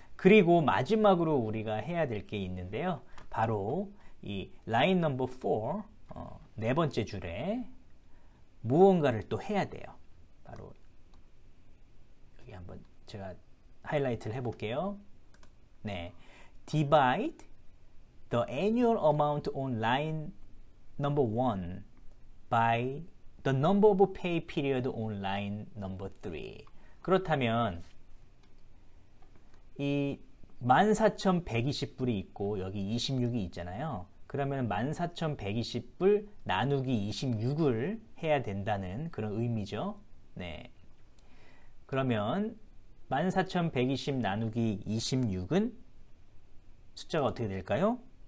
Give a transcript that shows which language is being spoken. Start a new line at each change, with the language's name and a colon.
Korean: 그리고 마지막으로 우리가 해야 될 게 있는데요. 바로 이 라인 넘버 4, 네 번째 줄에 무언가를 또 해야 돼요. 바로 여기 한번 제가 하이라이트를 해볼게요.
English: 네, divide the annual amount on line number 1 by the number of pay period on line number 3.
Korean: 그렇다면 이 14,120불이 있고 여기 26이 있잖아요. 그러면 14,120불 나누기 26을 해야 된다는 그런 의미죠. 네. 그러면 14,120 나누기 26은 숫자가 어떻게 될까요?